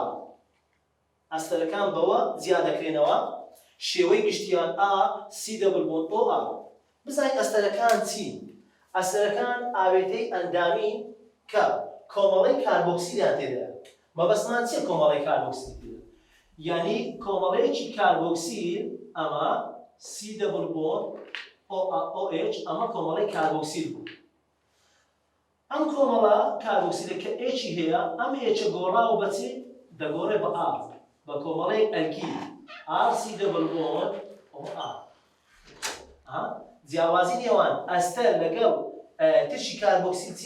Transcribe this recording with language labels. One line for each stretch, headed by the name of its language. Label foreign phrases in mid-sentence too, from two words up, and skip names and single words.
Central Kurdish: ئەستەرەکان بەوە زیاد دەکرێنەوە، شێوەی گشتیان A
English: C double bond O R.
Central Kurdish: بزانین ئەستەرەکان چین. ئەستەرەکان ئاوێتەی ئەندامین کە کۆمەڵەی کاربۆکسیلیان تێدایە. مەبەستمان چییە کۆمەڵەی کاربۆکسیل تێدایە؟ یعنی کۆمەڵەیەکی کاربۆکسیل ئەمە
English: C double bond OH
Central Kurdish: ئەمە کۆمەڵەی کاربۆکسیل بوو. ئەم کۆمەڵە کاربۆکسیلە کە Hی هەیە، ئەم H گۆڕاوە بە چی؟ دەگۆڕێ بە R، بە کۆمەڵەی ئەلکیل
English: R C double bond OR.
Central Kurdish: جیاوازی نێوان ئەستەر لەگەڵ ترشی کاربۆکسیل چیە؟